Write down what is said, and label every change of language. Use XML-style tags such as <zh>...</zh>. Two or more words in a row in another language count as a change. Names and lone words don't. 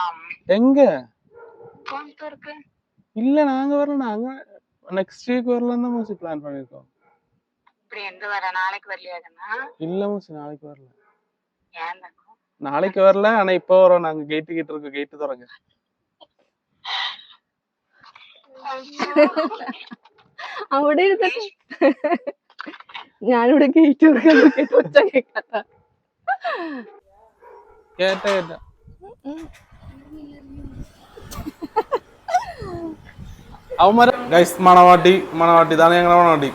<ta>எங்க? கோயம்புத்தூருக்கு. இல்ல, நாங்க வரல. நாங்க</ta> <en>next week</en> <ta>வரலாம் தான் மூசி பிளான் பண்ணிருக்கோம். இப்படி எங்க வர? நாளைக்கு வரலையாதுன்னா? இல்ல மூசி, நாளைக்கு வரல. ஏன் தக்கம்? நாளைக்கு வரல, ஆனா இப்போ வரோம். நாங்க கேட்டு கிட்ட இருக்கோம், கேட்டு திறங்க.</ta> <ml>അവിടെ ഇരുന്നിട്ട് ഞാനിവിടെ ഗേറ്റ് തുറക്കാൻ ഒച്ച കേൾക്കാത്ത. കേട്ടാ അവന്മാരെ ഗൈസ്, മണവാട്ടി ഇതാണ് ഞങ്ങളുടെ മണവാട്ടി.</ml>